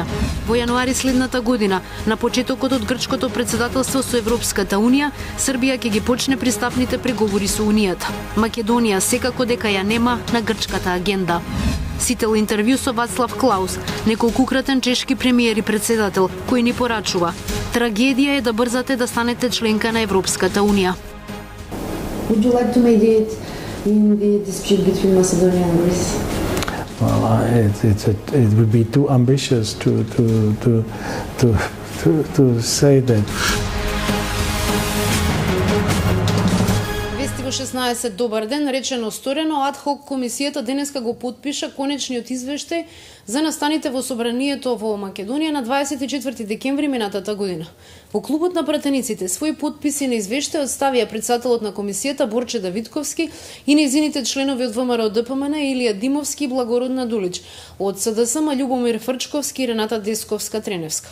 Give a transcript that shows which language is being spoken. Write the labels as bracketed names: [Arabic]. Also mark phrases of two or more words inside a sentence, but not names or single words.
[Macedonian] Во јануари следната година, на почетокот од грчкото председателство со Европската Унија, Србија ќе ги почне пристапните преговори со Унијата. Македонија секако дека ја нема на грчката агенда. Сител интервју со Вацлав Клаус, неколкукратен чешки премиер и председател, кој ни порачува: трагедија е да брзате да станете членка на Европската Унија. [English] Would you like to mediate in the dispute between Macedonia and Greece? Well, it would be too ambitious to say that. [Macedonian] Вести во 16. Добар ден, речено сторено, адхок комисијата денеска го потпиша конечниот извештај за настаните во собранието во Македонија на 24 декември минатата година. Во клубот на пратениците своји потписи на извештајот ставија председателот на комисијата Борче Давидковски и нејзините членови од ВМРО ДПМН Илија Димовски и Благородна Дулич, од СДСМ Љубомир Фрчковски и Рената Десковска-Треневска.